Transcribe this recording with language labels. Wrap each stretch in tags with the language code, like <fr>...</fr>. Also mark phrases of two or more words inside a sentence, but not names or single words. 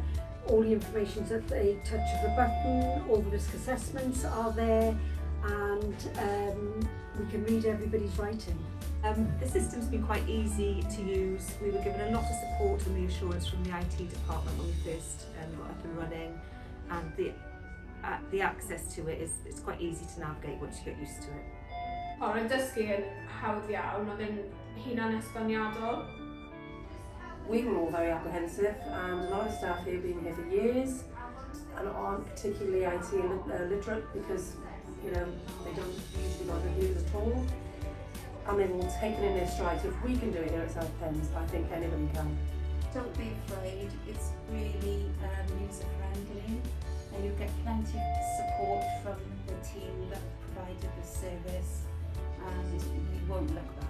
<en>All the information's at the touch of a button, all the risk assessments are there, and we can read everybody's writing. The system's been quite easy to use. We were given a lot of support and reassurance from the IT department when we first got up and running, and the access to it is quite easy to navigate once you get used to it.</en> <cy>Oedd yn dysgu yn hawdd iawn, oedd yn hunan esboniadol.</cy> <en>we were all very apprehensive, and a lot of staff here have been here for years and aren't particularly IT literate because, you know, they don't usually know reviews at all. And they've all taken in their stride. So if we can do it here at South Pens, I think anybody can. Don't be afraid, it's really user-friendly, and you'll get plenty of support from the team that provided the service, and you won't look back.</en>